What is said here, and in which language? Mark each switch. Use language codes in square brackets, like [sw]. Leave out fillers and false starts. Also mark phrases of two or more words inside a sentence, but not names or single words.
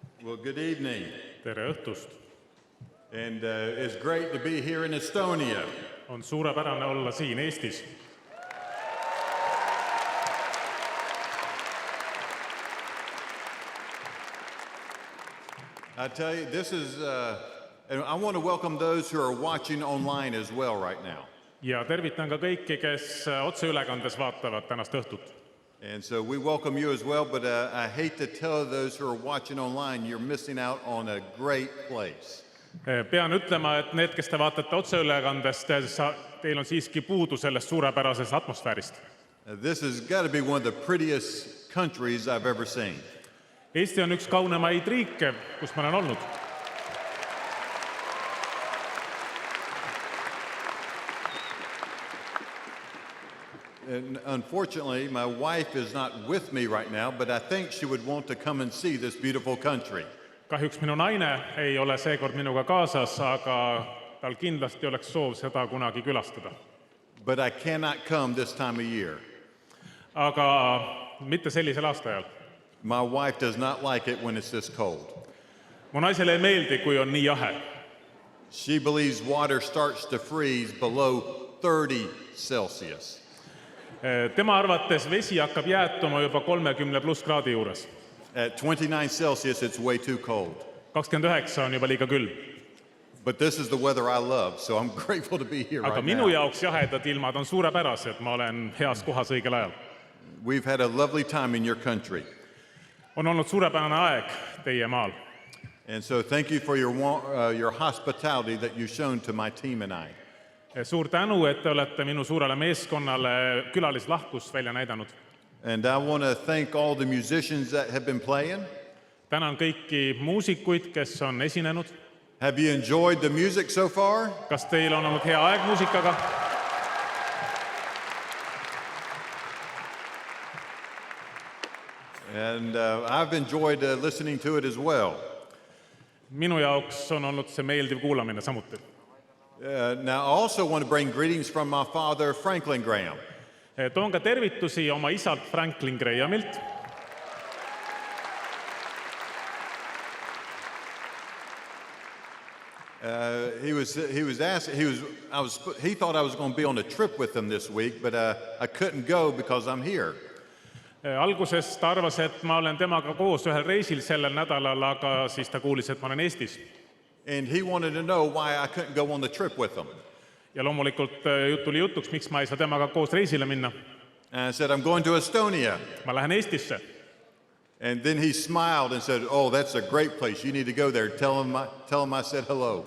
[en] Well, good evening. [et] Tere õhtust! [en] And it's great to be here in Estonia. [et] On suurepärane olla siin Eestis. [en] I tell you, this is, and I want to welcome those who are watching online as well right now. [et] Ja tervitan ka kõiki, kes otseülekandes vaatavad tänast õhtut. [en] And so we welcome you as well, but I hate to tell those who are watching online, you're missing out on a great place. [et] Pean ütlema, et need, kes te vaatate otseülekandest, teil on siiski puudu sellest suurepärasest atmosfäärist. [en] This has got to be one of the prettiest countries I've ever seen. [et] Eesti on üks kaunemaid riike, kus ma olen olnud. [en] And unfortunately, my wife is not with me right now, but I think she would want to come and see this beautiful country. [et] Kahjuks minu naine ei ole seekord minuga kaasas, aga tal kindlasti oleks soov seda kunagi külastada. [en] But I cannot come this time of year. [et] Aga mitte sellisel aastaajal. [en] My wife does not like it when it's this cold. [et] Mu naisele ei meeldi, kui on nii jahe. [en] She believes water starts to freeze below 30 Celsius. [et] Tema arvates vesi hakkab jäätuma juba 30+ kraadi juures. [en] At 29 Celsius, it's way too cold. [et] 29 on juba liiga külm. [en] But this is the weather I love, so I'm grateful to be here [et] Aga [en] right [et] minu [en] now. [et] jaoks jahedad ilmad on suurepärased, ma olen heas kohas õigel ajal. [en] We've had a lovely time in your country. [et] On olnud suurepärane aeg teie maal. [en] And so thank you for your hospitality that you've shown to my team and I. [et] Suur tänu, et te olete minu suurele meeskonnale külalislahkust välja näidanud. [en] And I want to thank all the musicians that have been playing. [et] Tänan kõiki muusikuid, kes on esinenud. [en] Have you enjoyed the music so far? [et] Kas teil on olnud hea aeg muusikaga? [en] And I've enjoyed listening to it as well. [et] Minu jaoks on olnud see meeldiv kuulamine samuti. [en] Now, I also want to bring greetings from my father, Franklin Graham. [et] Toon ka tervitusi oma isalt Franklin Grahamilt. [en] He thought I was going to be on a trip with him this week, but I couldn't go because I'm here. [et] Alguses ta arvas, et ma olen temaga koos ühel reisil sellel nädalal, aga siis ta kuulis, et ma olen Eestis. [en] And he wanted to know why I couldn't go on the trip with him. [et] Ja loomulikult tuli jutuks, miks ma ei saa temaga koos reisile minna. [en] And I said, I'm going to Estonia. [et] Ma lähen Eestisse. [en] And then he smiled and said, oh, that's a great place. You need to go there. Tell him I said hello.